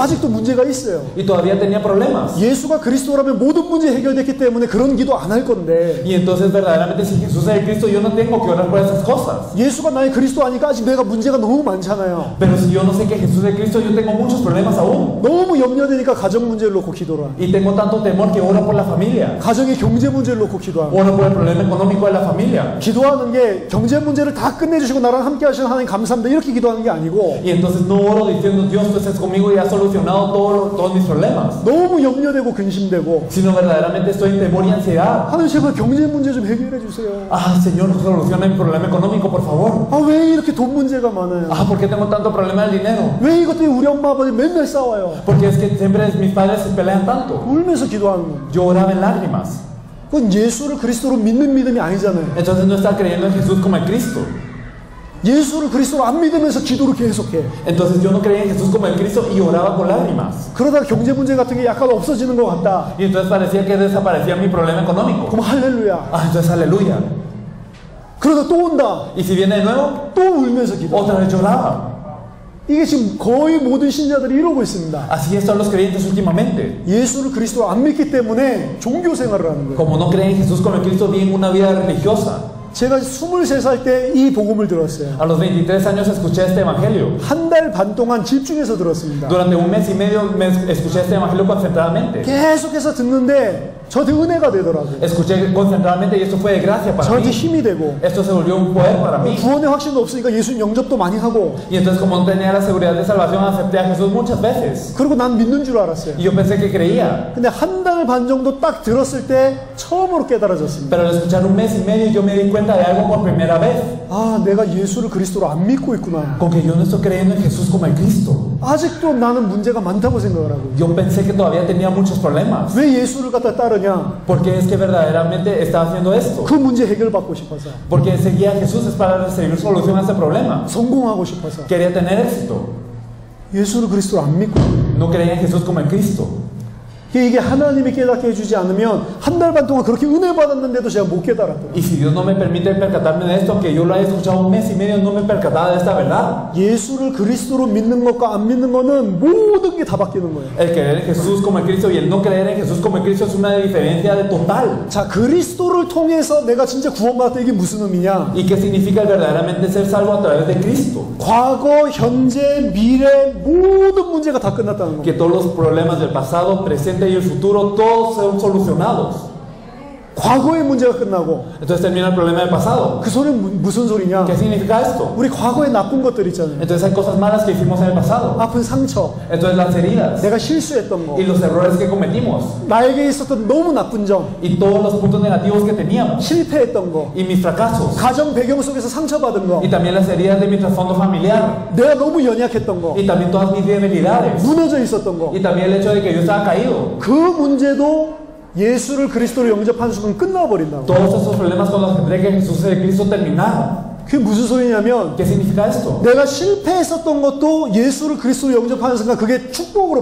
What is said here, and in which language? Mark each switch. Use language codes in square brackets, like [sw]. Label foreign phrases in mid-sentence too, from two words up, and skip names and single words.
[ko] 아직도 문제가 있어요. [es] y todavía tenía problemas. [ko] 예수가 그리스도라면 모든 문제 해결됐기 때문에 그런 기도 안 할 건데, [es] Y entonces verdaderamente si Jesús es el Cristo, yo no tengo que orar por esas cosas. [ko] 예수가 나의 그리스도 아니까 아직 내가 문제가 너무 많잖아요. [es] Pero si yo no sé que Jesús es el Cristo, yo tengo muchos problemas aún. [ko] 너무 염려되니까 가정 문제를 놓고 기도를 하고, [es] Y tengo tanto temor que oro por la familia. [ko] 가정의 경제 문제를 놓고 기도하고, [es] Oro por el problema económico de la familia. [ko] 기도하는 게 경제 문제를 다 끝내주시고 나랑 함께 하시는 하나님 감사합니다 이렇게 기도하는 게 아니고, [es] Y entonces no oro diciendo Dios tú estás conmigo y has solucionado todos mis problemas. [ko] 너무 염려되고 근심되고, [es] Sino verdaderamente estoy en temor y ansiedad. [ko] 하나님 제발 경제 문제 좀 해결해 주세요. [es] Ah, Señor, soluciona mi problema económico, por favor. [ko] 아, 왜 이렇게 돈 문제가 많아요? [es] Ah, ¿por qué tengo tanto problema del dinero? [ko] 왜 이것 때문에 우리 엄마 아버지 맨날 싸워요? [es] Porque es que siempre mis padres se pelean tanto. [ko] 울면서 기도하는 거예요. [es] Yo oraba en lágrimas. [ko] 그건 예수를 그리스도로 믿는 믿음이 아니잖아요. [es] Entonces no está creyendo en Jesús como el Cristo. [ko] 예수를 그리스도로 안 믿으면서 기도를 계속해. [es] Entonces yo no creía en Jesús como el Cristo y oraba con lágrimas. [ko] 그러다가 경제 문제 같은 게 약간 없어지는 것 같다. [es] Y entonces parecía que desaparecía mi problema económico. [ko] 그럼 할렐루야. [es] Ah, entonces aleluya. [ko] 그러다 또 온다. [es] Y si viene de nuevo, [ko] 또 울면서 기도. [es] otra vez lloraba. [ko] 이게 지금 거의 모든 신자들이 이러고 있습니다. [es] Así están los creyentes últimamente. [ko] 예수를 그리스도로 안 믿기 때문에 종교 생활을 하는 거예요. [es] Como no creen en Jesús como el Cristo, viven una vida religiosa. [ko] 제가 23살 때 이 복음을 들었어요. [es] A los 23 años escuché este evangelio. [ko] 한 달 반 동안 집중해서 들었습니다. [es] Durante un mes y medio escuché este evangelio concentradamente. [ko] 계속해서 듣는데 저한테 은혜가 되더라고요. [es] Escuché concentradamente y esto fue de gracia para [ko] 저한테 [es] mí. [ko] 힘이 되고, [es] Esto se volvió un poder para mí. [ko] 구원의 확신도 없으니까 예수님 영접도 많이 하고, [es] Y entonces como no tenía la seguridad de salvación, acepté a Jesús muchas veces. [ko] 그리고 난 믿는 줄 알았어요. [es] Y yo pensé que creía. [ko] 근데 한 달 반 정도 딱 들었을 때 처음으로 깨달아졌습니다. [es] Pero al escuchar un mes y medio yo me di cuenta de algo por primera vez. [ko] 아, 내가 예수를 그리스도로 안 믿고 있구나. [es] Con que yo no estoy creyendo en Jesús como el Cristo. [ko] 아직도 나는 문제가 많다고 생각을 하고. [es] Yo pensé que todavía tenía muchos problemas. [ko] 왜 예수를 갖다 따르냐? [es] Porque es que verdaderamente estaba haciendo esto. [ko] 그 문제 해결받고 싶어서. [es] Porque seguía a Jesús es para recibir solución a ese problema. [ko] 성공하고 싶어서. [es] Quería tener éxito. [ko] 예수를 그리스도로 안 믿고. [es] No creía en Jesús como el Cristo. [ko] 이게 하나님이 깨닫게 해주지 않으면 한 달 반 동안 그렇게 은혜 받았는데도 제가 못 깨달았더라고요. [es] Y si Dios no me permite percatarme de esto, aunque yo lo haya escuchado un mes y medio, no me percataba de esta verdad. [ko] 예수를 그리스도로 믿는 것과 안 믿는 거는 모든 게 다 바뀌는 거예요. [es] El creer en Jesús como el Cristo y el no creer en Jesús como el Cristo es una diferencia de total. [ko] 자, 그리스도를 통해서 내가 진짜 구원받았다 이게 무슨 의미냐? [es] ¿Y qué significa el verdaderamente ser salvo a través de Cristo? [ko] 과거, 현재, 미래 모든 문제가 다 끝났다는 [es] Que [ko] 겁니다. [es] todos los problemas del pasado, presente y el futuro, todos son solucionados. [ko] 과거의 문제가 끝나고 [es] Entonces termina el problema del pasado. [ko] 그 소리는 무슨 소리냐? [es] ¿Qué significa esto? [ko] 우리 과거에 나쁜 것들 있잖아요. [es] Entonces hay cosas malas que hicimos en el pasado. [ko] 아픈 상처, [es] Entonces las heridas [ko] 내가 실수했던 거, [es] y los errores que cometimos [ko] 나에게 있었던 너무 나쁜 점, [es] y todos los puntos negativos que teníamos [ko] 실패했던 거, [es] y mis fracasos [ko] 가정 배경 속에서 상처받은 거, [es] y también las heridas de mi trasfondo familiar [ko] 내가 너무 연약했던 거, [es] y también todas mis debilidades [ko] 무너져 있었던 거, [es] y también el hecho de que yo estaba caído. [ko] 그 문제도 예수를 그리스도로 영접한 순간 끝나버린다고. [es] Todos esos problemas cuando acepté que Jesús es el Cristo terminaron. [ko] 그게 무슨 소리냐면 [es] ¿Qué significa esto? [ko] 내가 실패했었던 것도 예수를 그리스도로 영접하는 순간 그게 축복으로